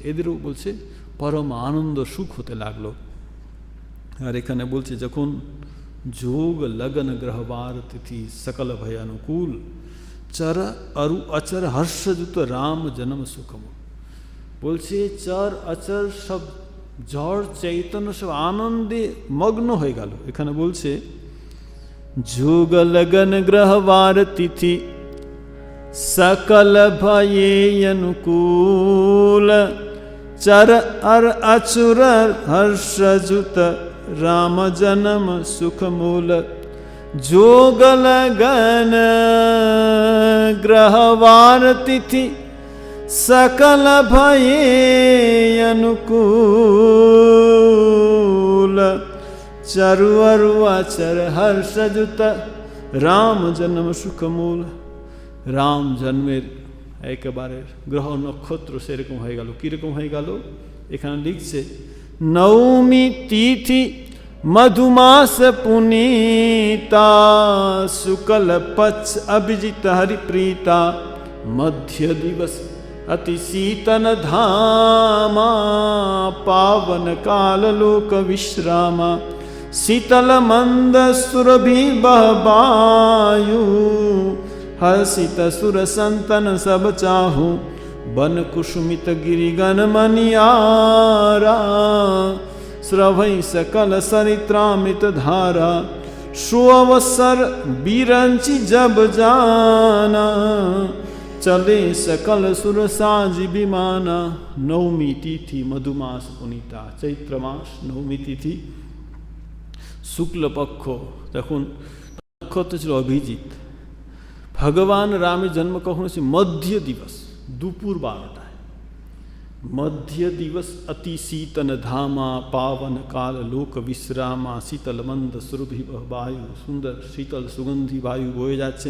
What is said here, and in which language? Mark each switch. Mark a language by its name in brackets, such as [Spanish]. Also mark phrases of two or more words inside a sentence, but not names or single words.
[Bangla] এদেরও বলছে পরম আনন্দ সুখ হতে লাগলো। আর এখানে বলছে যখন [Awadhi] जोग लगन ग्रहबार तिथि सकल भय अनुकूल, चर अरु अचर हर्षजुत राम जन्म सुखम। [Bangla] বলছে চর অচর সব জড় চৈতন্য সব আনন্দে মগ্ন হয়ে গেল। এখানে বলছে [Awadhi] जोग लगन ग्रहबार तिथि सकल भये अनुकूल, चर अर अचुर हर्षजुत राम जन्म सुख मूल। जोग लगन ग्रहवार तिथि सकल भये अनुकूल, चरु अरु अचर हर्षजुत राम जन्म सुख मूल। [Bangla] রাম জন্মের একেবারে গ্রহ নক্ষত্র সেরকম হয়ে গেল। কীরকম হয়ে গেল এখানে লিখছে, [Awadhi] नवमी तिथि मधुमास पुनीता, शुक्ल पक्ष अभिजित हरिप्रीता, मध्य दिवस अति शीतन धामा, पावन काल लोक विश्रामा। शीतल मंद सुरभि बहबायु, हर्षित सुर संतन सब चाहू। बन कुसुमित गिरिगन मनियारा, स्रवै सकल सरित्रामृत धारा। सुअवसर बिरंचि जब जाना, चले सकल सुर साज विमाना। नवमी तिथि मधुमास पुनीता, चैत्र मास नवमी तिथि शुक्ल पक्ष, [Bangla] তখন নক্ষত্র ছিল অভিজিৎ। ভগবান রামের জন্ম কখন হয়েছে? মধ্য দিবস, দুপুর 12টায়। [Awadhi] मध्य दिवस अति शीतन धामा, पावन काल लोक विश्रामा। शीतल मंद सुरभि बायु, [Bangla] সুন্দর শীতল সুগন্ধি বায়ু বয়ে যাচ্ছেন।